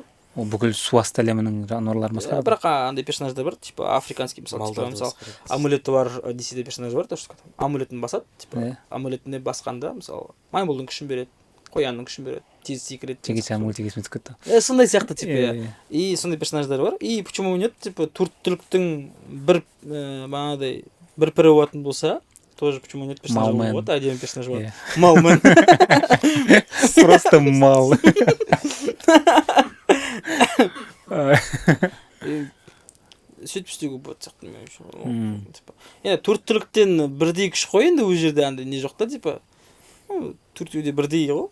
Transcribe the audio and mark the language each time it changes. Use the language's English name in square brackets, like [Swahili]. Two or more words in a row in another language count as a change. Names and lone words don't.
[Kazakh] Ол бүкіл су асты әлемінің жануарларын басқарады. Бірақ андай персонаждар бар, [Russian] типа африканский, [Kazakh] мысалы амулеті бар, DC-де персонаж бар, амулетін басады, типа амулетіне басқанда, мысалы маймылдың күшін береді, қоянның күшін береді, тез секіреді. Жеке мультик есіме түсіп кетті. Сондай сияқты типа. И сондай персонаждар бар. [Russian] И почему нет? [Kazakh] Типа төрт түліктің бір банадай бір пірі болатын болса, [Russian] тоже почему нет персонажа [Kazakh] болады, әдемі персонаж болады. Малмен. Просто мал. Сөйтіп істеуге болады сияқты мен. Енді төрт түліктен бірдей күш қой, енді ол жерде андай не жоқ та, типа төртеуде бірдей ғой.